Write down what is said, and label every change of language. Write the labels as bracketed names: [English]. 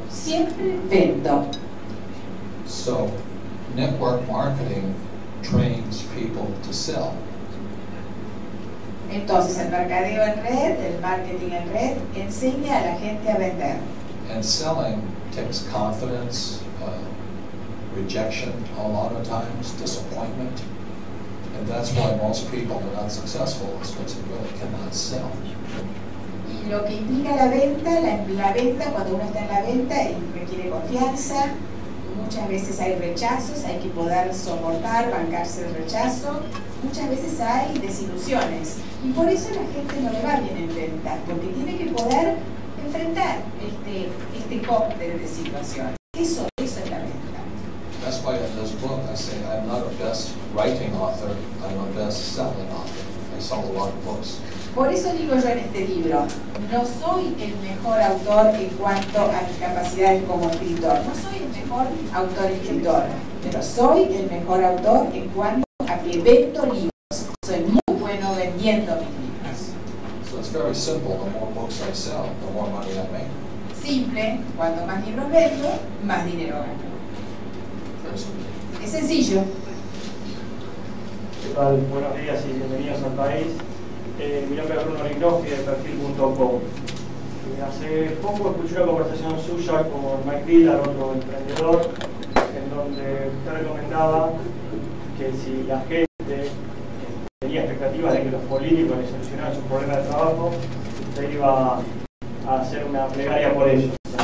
[Spanish] Siempre vendo. [English] So, network marketing trains people to sell. [Spanish] Entonces, el mercadeo en red, el marketing en red, enseña a la gente a vender. [English] And selling takes confidence, rejection a lot of times, disappointment. And that's why most people are not successful, is because they really cannot sell. [Spanish] Y lo que implica la venta, cuando uno está en la venta, requiere confianza. Muchas veces hay rechazos, hay que poder soportar, bancarse el rechazo. Muchas veces hay desilusiones. Y por eso a la gente no le va bien en venta, porque tiene que poder enfrentar este cóctel de situaciones. Eso es la venta. [English] That's why in this book I say I'm not a best writing author, I'm a best selling author. I sell a lot of books. [Spanish] Por eso digo yo en este libro, no soy el mejor autor en cuanto a mis capacidades como escritor, no soy el mejor autor-escritor, pero soy el mejor autor en cuanto a que vendo libros. Soy muy bueno vendiendo mis libros. [English] So it's very simple. The more books I sell, the more money I make. [Spanish] Simple, cuanto más libros vendo, más dinero gano. [English] Very simple. [Spanish] Es sencillo. ¿Qué tal? Buenos días y bienvenidos al país. Mi nombre es Bruno Rignoffi de perfil.com. Hace poco escuché una conversación suya con Mike Dillard, otro emprendedor, en donde usted recomendaba que si la gente tenía expectativas de que los políticos le solucionaran sus problemas de trabajo, usted iba a hacer una plegaria por ellos.